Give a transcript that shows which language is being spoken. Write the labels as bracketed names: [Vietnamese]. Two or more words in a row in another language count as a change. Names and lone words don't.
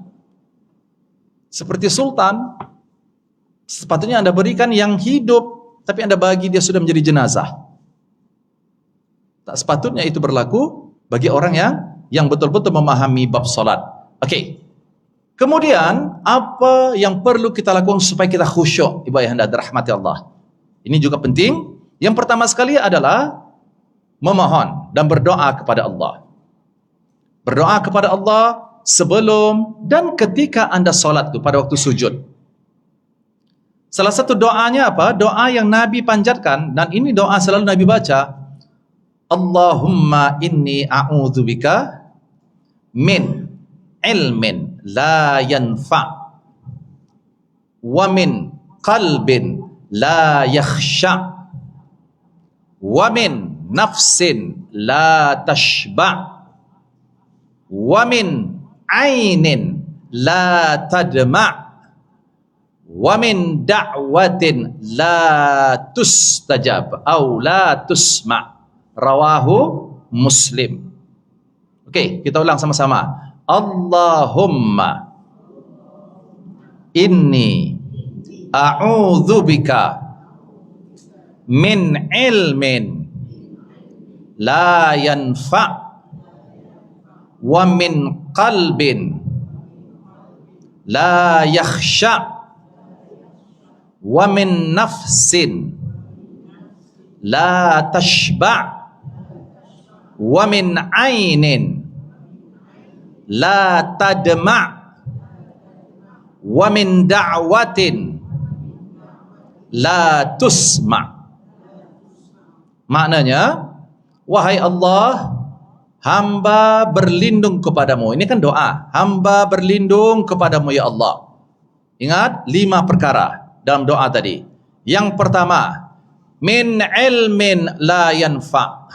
[Malay] Seperti sultan, sepatutnya anda berikan yang hidup, tapi anda bagi dia sudah menjadi jenazah. Tak sepatutnya itu berlaku bagi orang yang betul-betul memahami bab solat. Okey. Kemudian, apa yang perlu kita lakukan supaya kita khusyuk, ibu ayah anda dirahmati Allah? Ini juga penting. Yang pertama sekali adalah memohon dan berdoa kepada Allah. Berdoa kepada Allah sebelum dan ketika anda solat tu pada waktu sujud. Salah satu doanya apa? Doa yang Nabi panjatkan, dan ini doa selalu Nabi baca. [Arabic] اللهم إني أعوذ بك من علم لا ينفع' ومن قلب لا يخشع ومن نفس لا تشبع ومن عين لا تدمع ومن دعوة لا تستجاب atau لا تسمع'. رواه مسلم. [Malay] Okey, kita ulang sama-sama. [Arabic] اللهم إني أعوذ بك من علم لا ينفع ومن قلب لا يخشع ومن نفس لا تشبع ومن عين لا تدمع ومن دعوة لا تسمع'. [Malay] Maknanya, wahai Allah, hamba berlindung kepadamu. Ini kan doa. Hamba berlindung kepadamu [Arabic] يا الله. [Malay] Ingat 5 perkara dalam doa tadi. Yang pertama, [Arabic] من علم لا ينفع'.